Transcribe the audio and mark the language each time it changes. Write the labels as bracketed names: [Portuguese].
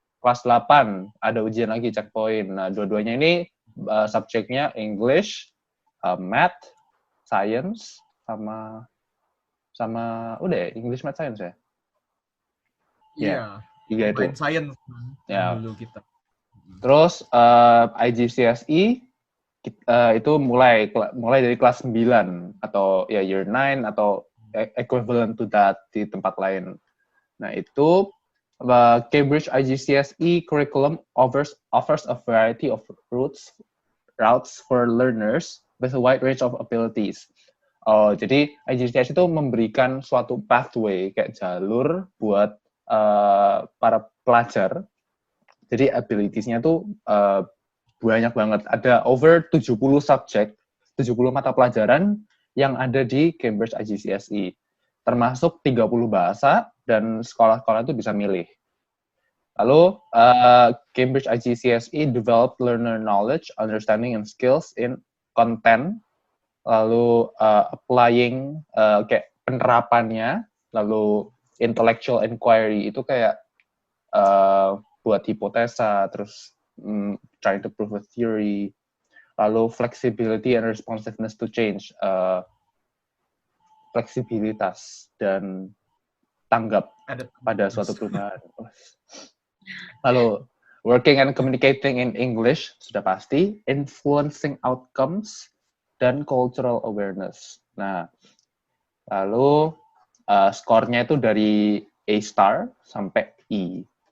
[Indonesian] kelas 8 ada ujian lagi checkpoint. Nah, dua-duanya ini subjeknya English, Math, Science, sama udah ya, English, Math, Science ya. Ya, Iya. tiga itu. [English] Combined science [Indonesian] Ya. dulu kita. Terus IGCSE itu mulai dari kelas 9 atau ya year 9 atau [English] equivalent to that [Indonesian] di tempat lain. Nah, itu [English] Cambridge IGCSE curriculum offers a variety of routes for learners with a wide range of abilities. [Indonesian] Oh, jadi IGCSE itu memberikan suatu pathway, kayak jalur buat para pelajar. Jadi abilities-nya tuh banyak banget. Ada over 70 subjek, 70 mata pelajaran yang ada di Cambridge IGCSE. Termasuk 30 bahasa, dan sekolah-sekolah itu bisa milih. [English] Lalu, Cambridge IGCSE develop learner knowledge, understanding, and skills in content. [Indonesian] Lalu, applying, kayak penerapannya. Lalu, intellectual inquiry, itu kayak buat hipotesa, terus [English] trying to prove a theory. Lalu, flexibility and responsiveness to change. [Indonesian] Fleksibilitas dan tanggap pada suatu perubahan. [English] Lalu, working and communicating in English, [Indonesian] sudah pasti. [English] Influencing outcomes, dan cultural awareness. [Indonesian] Nah, lalu skornya itu dari A star sampai E.